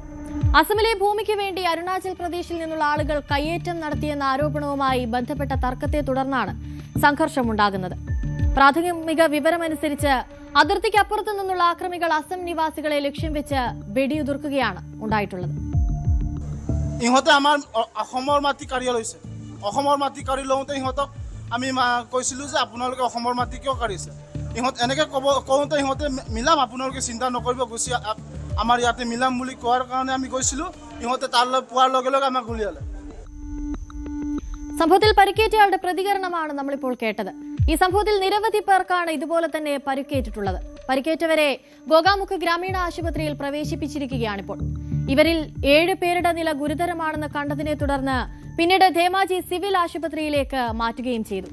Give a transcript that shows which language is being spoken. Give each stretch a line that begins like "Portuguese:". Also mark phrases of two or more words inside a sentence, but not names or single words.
Malayalam: അസമിലെ ഭൂമിക്ക് വേണ്ടി അരുണാചൽ പ്രദേശിൽ നിന്നുള്ള ആളുകൾ കയ്യേറ്റം നടത്തിയെന്ന ആരോപണവുമായി ബന്ധപ്പെട്ട തർക്കത്തെ തുടർന്നാണ് സംഘർഷമുണ്ടാകുന്നത്. പ്രാഥമിക വിവരമനുസരിച്ച് അതിർത്തിക്കപ്പുറത്തു നിന്നുള്ള ആക്രമികൾ അസം നിവാസികളെ ലക്ഷ്യം വെച്ച് വെടിയുതിർക്കുകയാണ് ഉണ്ടായിട്ടുള്ളത്.
Assamese: আমি কৈছিলো যে আপোনালোকে অসমৰ মাটি কিয় কাঢ়িছে, এনেকৈ কওঁতে ইহঁতে মিলাম, আপোনালোকে চিন্তা নকৰিব, গুচি আমাৰ ইয়াতে মিলাম বুলি কোৱাৰ কাৰণে আমি গৈছিলো. ইহঁতে তালৈ পোৱাৰ লগে লগে আমাক গুলিয়ালে.
Malayalam: സംഭവത്തിൽ പരിക്കേറ്റയാളുടെ പ്രതികരണമാണ് നമ്മളിപ്പോൾ കേട്ടത്. ഈ സംഭവത്തിൽ നിരവധി പേർക്കാണ് ഇതുപോലെ തന്നെ പരിക്കേറ്റിട്ടുള്ളത്. പരിക്കേറ്റവരെ ഗോഗാമുഖ് ഗ്രാമീണ ആശുപത്രിയിൽ പ്രവേശിപ്പിച്ചിരിക്കുകയാണിപ്പോൾ. ഇവരിൽ 7 പേരുടെ നില ഗുരുതരമാണെന്ന് കണ്ടതിനെ തുടർന്ന് പിന്നീട് ധേമാജി സിവിൽ ആശുപത്രിയിലേക്ക് മാറ്റുകയും ചെയ്തു.